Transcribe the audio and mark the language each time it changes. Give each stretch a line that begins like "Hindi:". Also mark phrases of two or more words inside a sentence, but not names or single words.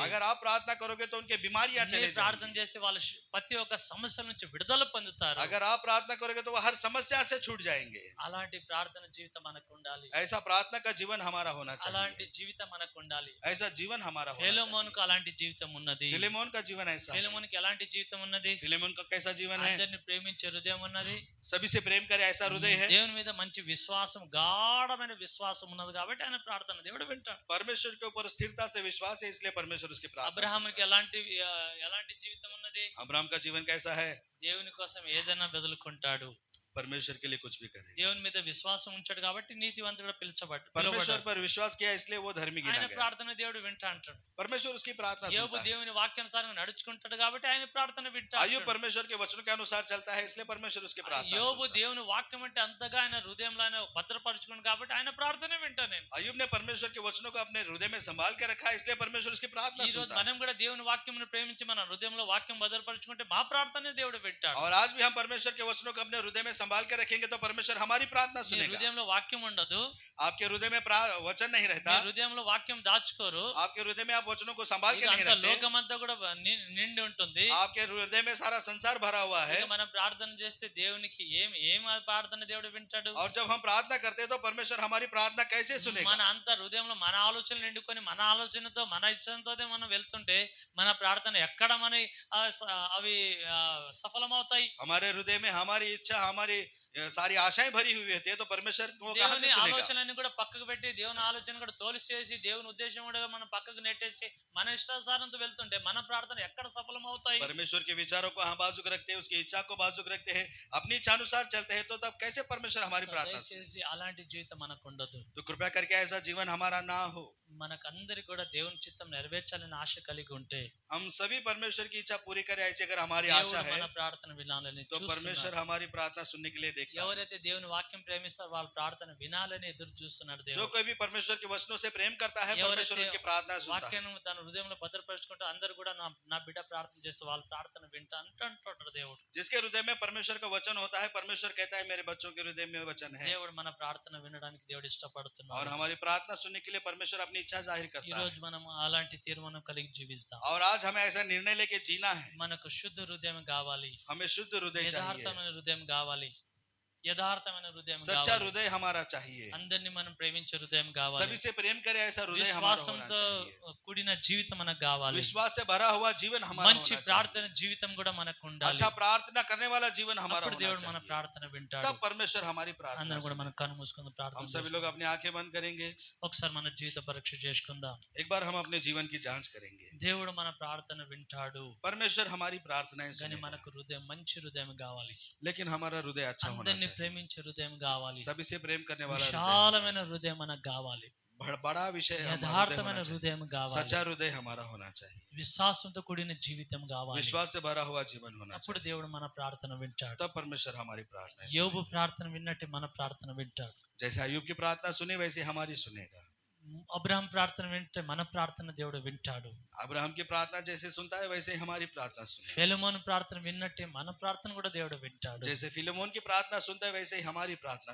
Hindi: अगर आप प्रार्थना करोगे तो उनके बीमारियां चले
Telugu: మీరు ప్రార్థన
Hindi: जाएंगी।
Telugu: చేసి వాళ్ళ ప్రతి ఒక్క సమస్య నుంచి విడుదల పొందుతారు.
Hindi: अगर आप प्रार्थना करोगे तो वो हर समस्या से छूट जाएंगे।
Telugu: అలాంటి ప్రార్థన జీవితం మనకు ఉండాలి.
Hindi: ऐसा प्रार्थना का जीवन हमारा होना
Telugu: అలాంటి
Hindi: चाहिए।
Telugu: జీవితం మనకు ఉండాలి.
Hindi: ऐसा जीवन हमारा होना
Telugu: ఫిలెమోనుకు
Hindi: चाहिए।
Telugu: అలాంటి జీవితం ఉన్నది.
Hindi: फिलेमोन का जीवन ऐसा है।
Telugu: ఫిలెమోనుకి ఎలాంటి జీవితం ఉన్నది?
Hindi: फिलेमोन का कैसा जीवन है?
Telugu: అందరిని ప్రేమించే హృదయం ఉన్నది.
Hindi: सभी से प्रेम करे ऐसा हृदय है।
Telugu: దేవుని మీద మంచి విశ్వాసం, గాఢమైన విశ్వాసం ఉన్నది కాబట్టి ఆయన ప్రార్థన దేవుడు వింటాడు.
Hindi: परमेश्वर के ऊपर स्थिरता से विश्वास है इसलिए परमेश्वर उसकी प्रार्थना
Telugu: అబ్రహాముకి ఎలాంటి జీవితం ఉన్నది?
Hindi: सुनता है। अब्राहम का जीवन कैसा है?
Telugu: దేవుని కోసం ఏదైనా వదులుకుంటాడు.
Hindi: परमेश्वर के लिए कुछ भी करे।
Telugu: దేవుని మీద విశ్వాసం ఉంచాడు కాబట్టి నీతివంతుడు
Hindi: परमेश्वर
Telugu: పిలువబడ్డాడు.
Hindi: पर विश्वास किया इसलिए वो धर्मी गिना
Telugu: ఆయన
Hindi: गया।
Telugu: ప్రార్థన దేవుడు వింటా అంటాడు.
Hindi: परमेश्वर उसकी प्रार्थना
Telugu: యోబు
Hindi: सुनता है।
Telugu: దేవుని వాక్యానుసారంగా నడుచుకుంటాడు కాబట్టి ఆయన ప్రార్థన వింటా
Hindi: अय्यूब
Telugu: అంటాడు.
Hindi: परमेश्वर के वचनों के अनुसार चलता है इसलिए परमेश्वर उसकी प्रार्थना
Telugu: యోబు
Hindi: सुनता है।
Telugu: దేవుని వాక్యం అంటే అంతగా ఆయన హృదయంలో ఆయన భద్రపరుచుకుని కాబట్టి ఆయన ప్రార్థన వింటా నేను.
Hindi: अय्यूब ने परमेश्वर के वचनों को अपने हृदय में संभाल के रखा है इसलिए परमेश्वर उसकी प्रार्थना
Telugu: ఈ రోజు
Hindi: सुनता है।
Telugu: మనం కూడా దేవుని వాక్యమును ప్రేమించి మన హృదయంలో వాక్యం భద్రపరుచుకుంటే మా ప్రార్థన దేవుడు వింటాడు.
Hindi: और आज भी हम परमेश्वर के वचनों को अपने हृदय में संभाल के रखेंगे तो परमेश्वर हमारी प्रार्थना
Telugu: మీ
Hindi: सुनेगा।
Telugu: హృదయంలో వాక్యం ఉండదు,
Hindi: आपके हृदय में वचन नहीं
Telugu: మీ
Hindi: रहता,
Telugu: హృదయంలో వాక్యం దాచుకోరు,
Hindi: आपके हृदय में आप वचनों को संभाल के
Telugu: ఇక
Hindi: नहीं
Telugu: అంత
Hindi: रखते,
Telugu: లోకమంతా కూడా నిండి ఉంటుంది.
Hindi: आपके हृदय में सारा संसार भरा हुआ है।
Telugu: ఇక మనం ప్రార్థన చేస్తే దేవునికి ఏం ప్రార్థన దేవుడు వింటాడు?
Hindi: और जब हम प्रार्थना करते हैं तो परमेश्वर हमारी प्रार्थना कैसे
Telugu: మన
Hindi: सुनेगा?
Telugu: అంత హృదయంలో మన ఆలోచనలు నిండుకొని మన ఆలోచనతో మన ఇచ్చతోనే మనం వెళ్తుంటే మన ప్రార్థన ఎక్కడ మన అవి సఫలమవుతాయి?
Hindi: हमारे हृदय में हमारी इच्छा, हमारी सारी आशाएं भरी हुई होती है तो परमेश्वर को कहां से
Telugu: దేవుని
Hindi: सुनेगा?
Telugu: ఆలోచనలన్నీ కూడా పక్కకు పెట్టి దేవుని ఆలోచన కూడా తోలిసేసి దేవుని ఉద్దేశం కూడా మనం పక్కకు నెట్టేసి మన ఇష్టానుసారంతో వెళ్తుంటే మన ప్రార్థన ఎక్కడ సఫలం అవుతాయి?
Hindi: परमेश्वर के विचारों को हम बाजू रखते हैं, उसकी इच्छा को बाजू रखते हैं, अपनी इच्छा अनुसार चलते हैं, तो तब कैसे परमेश्वर हमारी प्रार्थना सुने?
Telugu: దయచేసి అలాంటి జీవితం మనకు ఉండదు.
Hindi: तो कृपया करके ऐसा जीवन हमारा ना हो.
Telugu: మనకందరికి కూడా దేవుని చిత్తం నెరవేర్చాలని ఆశ కలిగి ఉంటే
Hindi: हम सभी परमेश्वर की इच्छा पूरी करें, ऐसी अगर हमारी आशा
Telugu: దేవుడు
Hindi: है
Telugu: మన ప్రార్థన వినాలని
Hindi: तो परमेश्वर
Telugu: చూస్తున్నాడు.
Hindi: हमारी प्रार्थना सुनने के लिए देखता है.
Telugu: ఎవరైతే దేవుని వాక్యం ప్రేమిస్తారో వాళ్ళ ప్రార్థన వినాలని ఎదురు చూస్తున్నాడు
Hindi: जो
Telugu: దేవుడు.
Hindi: कोई भी परमेश्वर के वचनों से प्रेम करता है, परमेश्वर
Telugu: ఎవరైతే
Hindi: उनकी प्रार्थना सुनता है.
Telugu: వాక్యాన్ని తన హృదయంలో భద్రపరుచుకుంటూ అందరూ కూడా నా బిడ్డ ప్రార్థన చేస్తే వాళ్ళ ప్రార్థన వింటా అంటుంటాడు దేవుడు.
Hindi: जिसके हृदय में परमेश्वर का वचन होता है, परमेश्वर कहता है मेरे बच्चों के हृदय में वचन है.
Telugu: దేవుడు మన ప్రార్థన వినడానికి దేవుడు
Hindi: और
Telugu: ఇష్టపడుతున్నాడు.
Hindi: हमारी प्रार्थना सुनने के लिए परमेश्वर अपनी इच्छा जाहिर
Telugu: ఈ
Hindi: करता है.
Telugu: రోజు మనం అలాంటి తీర్మానం కలిగి జీవిస్తాం.
Hindi: और आज हमें ऐसा निर्णय लेके जीना है.
Telugu: మనకు శుద్ధ హృదయం కావాలి,
Hindi: हमें शुद्ध हृदय चाहिए,
Telugu: యథార్థమైన హృదయం కావాలి, యథార్థమైన హృదయం
Hindi: सच्चा
Telugu: కావాలి.
Hindi: हृदय हमारा चाहिए.
Telugu: అందరిని మనం ప్రేమించే హృదయం కావాలి.
Hindi: सभी से प्रेम करे ऐसा हृदय हमारा होना
Telugu: విశ్వాసంతో
Hindi: चाहिए.
Telugu: కూడిన జీవితం మనకు కావాలి.
Hindi: विश्वास से भरा हुआ जीवन हमारा
Telugu: మంచి
Hindi: होना
Telugu: ప్రార్థన జీవితం కూడా మనకు
Hindi: चाहिए.
Telugu: ఉండాలి.
Hindi: अच्छा प्रार्थना करने वाला जीवन हमारा
Telugu: అప్పుడు
Hindi: होना
Telugu: దేవుడు మన
Hindi: चाहिए.
Telugu: ప్రార్థన వింటాడు.
Hindi: तब परमेश्वर हमारी प्रार्थना
Telugu: అందరం కూడా
Hindi: सुनेगा.
Telugu: మనం కన్ను మూసుకొని ప్రార్థన
Hindi: हम सभी लोग
Telugu: చేసుకుందాం.
Hindi: अपनी आंखें बंद करेंगे.
Telugu: ఒకసారి మన జీవిత పరీక్ష చేసుకుందాం.
Hindi: एक बार हम अपने जीवन की जांच करेंगे.
Telugu: దేవుడు మన ప్రార్థన వింటాడు,
Hindi: परमेश्वर हमारी प्रार्थनाएं
Telugu: కానీ
Hindi: सुनेगा.
Telugu: మనకు హృదయం మంచి హృదయం కావాలి.
Hindi: लेकिन हमारा हृदय अच्छा होना
Telugu: అందరిని
Hindi: चाहिए.
Telugu: ప్రేమించే హృదయం కావాలి.
Hindi: सभी से प्रेम करने वाला हृदय होना
Telugu: విశాలమైన హృదయం మనకు కావాలి.
Hindi: चाहिए. बड़ा विषय हमारा हृदय
Telugu: యథార్థమైన
Hindi: होना चाहिए.
Telugu: హృదయం కావాలి.
Hindi: सच्चा हृदय हमारा होना चाहिए.
Telugu: విశ్వాసంతో కూడిన జీవితం కావాలి.
Hindi: विश्वास से भरा हुआ जीवन होना
Telugu: అప్పుడు
Hindi: चाहिए.
Telugu: దేవుడు మన ప్రార్థన వింటాడు.
Hindi: तब परमेश्वर हमारी प्रार्थना
Telugu: యోబు ప్రార్థన విన్నట్టు మన ప్రార్థన వింటాడు.
Hindi: जैसे अय्यूब की प्रार्थना सुनी वैसे हमारी सुनेगा.
Telugu: అబ్రహాం ప్రార్థన వింటే మన ప్రార్థన దేవుడు వింటాడు.
Hindi: अब्राहम की प्रार्थना जैसे सुनता है वैसे ही हमारी प्रार्थना सुनेगा.
Telugu: ఫిలెమోను ప్రార్థన విన్నట్టే మన ప్రార్థన కూడా దేవుడు వింటాడు.
Hindi: जैसे फिलेमोन की प्रार्थना सुनता है वैसे ही हमारी प्रार्थना